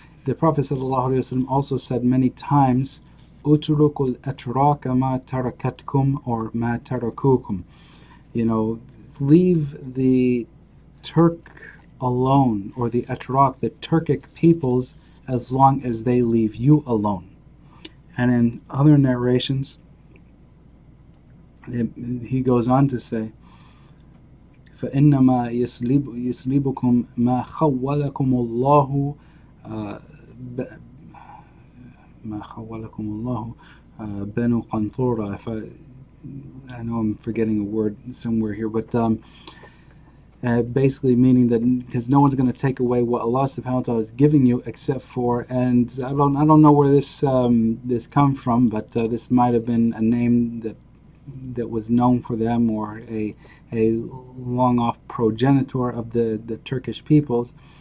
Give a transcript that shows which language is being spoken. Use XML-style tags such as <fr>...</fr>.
<en>The Prophet ﷺ also said many times,</en> <ar>"Utrukul atraka ma tarakatkum,"</ar> <en>or ma tarakukum. Leave the Turk alone, or the Atrak, the Turkic peoples, as long as they leave you alone. And in other narrations, he goes on to say,</en> <ar>فإنما يسلبكم ما خولكم الله ما خولكم الله بنو قنطرة.</ar> <en>I know I'm forgetting a word somewhere here, but basically meaning that because no one's going to take away what Allah subhanahu wa ta'ala is giving you except for, and I don't know where this come from, but this might have been a name that was known for them, or a long off progenitor of the Turkish peoples.</en>